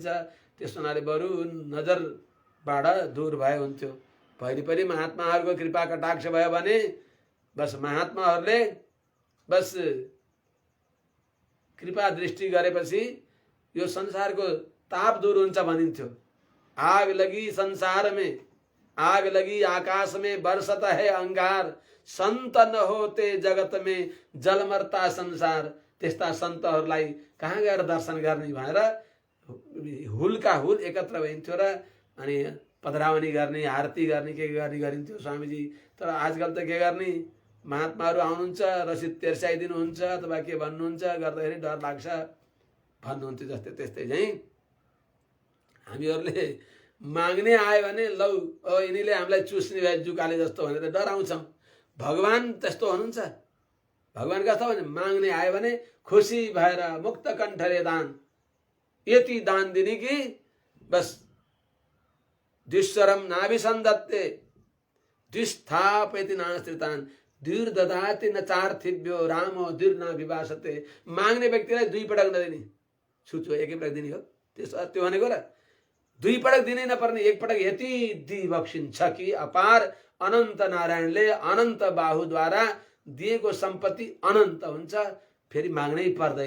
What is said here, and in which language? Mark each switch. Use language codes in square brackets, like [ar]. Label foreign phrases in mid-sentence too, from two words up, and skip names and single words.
[ne] त्यस हुनाले बरु नजरबाट दूर भए हुन्थ्यो। पहिले महात्माहरूको कृपा कटाक्ष भयो भने बस महात्माहरूले बस कृपा दृष्टि गरेपछि यो संसारको ताप दूर हुन्छ भनिन्थ्यो। [hi] आग लगी संसार में, आग लगी आकाश में, बरसता है अंगार, संत न होते जगत में, जलमर्ता संसार। [ne] त्यस्ता सन्तहरूलाई कहाँ गएर दर्शन गर्ने भनेर हुलका हुल एकत्र भइन्थ्यो र अनि पधरावनी गर्ने, आरती गर्ने, के गर्ने गरिन्थ्यो स्वामीजी। तर आजकल त के गर्ने, महात्माहरू आउनुहुन्छ, रसिद तेर्साइदिनुहुन्छ अथवा के भन्नुहुन्छ, गर्दाखेरि डर लाग्छ भन्नुहुन्थ्यो। जस्तै त्यस्तै चाहिँ हामीहरूले माग्ने आयो भने लौ यिनीले हामीलाई चुस्ने भए जुकाले जस्तो भनेर डराउँछौँ। भगवान त्यस्तो हुनुहुन्छ। भगवान कस्तो भने माग्ने आयो भने खुसी भएर मुक्त कण्ठले दान, यति दान दिने कि बस [sa] दुश्वरम नाभिसन्दत्ते दुष्स्थापयति नाश्रितान दुर ददाति न चार्थिभ्यो रामो दुर न विभासते। [ne] माग्ने व्यक्तिलाई 2 पटक नदिने, छुचो 1 पटक दिने हो। त्यो भनेको र 2 पटक दिनै नपर्ने, 1 पटक यति दिइबक्सिन्छ कि अपार अनन्त नारायणले अनन्त बाहुद्वारा दिएको सम्पत्ति अनन्त हुन्छ, फेरि माग्नै पर्दैन।